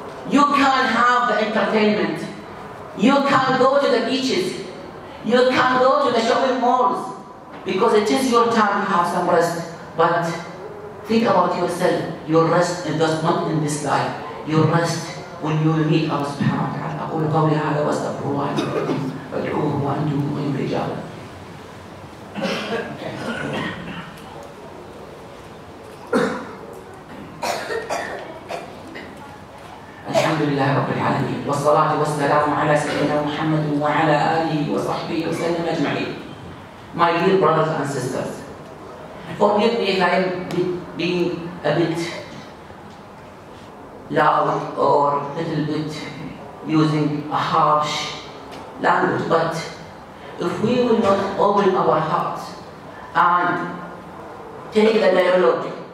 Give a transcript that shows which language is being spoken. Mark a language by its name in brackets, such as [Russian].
[English] You can have the entertainment. You can go to the beaches. You can go to the shopping malls because it is your time to have some rest. But think about yourself. Your rest is just not in this life. Your rest when you meet Allah subhanahu wa ta'ala. [Arabic] أقول قولي هذا وأستغفر الله لي ولكم فادعوه وأنتم مؤمنون رجالا. الحمد لله رب العالمين والصلاة والسلام على سيدنا محمد وعلى آله وصحبه وسلم أجمعين. [English] My dear brothers and sisters, forgive me if I am being a bit loud or a little bit using a harsh language, but if we will not open our hearts and take the dialogue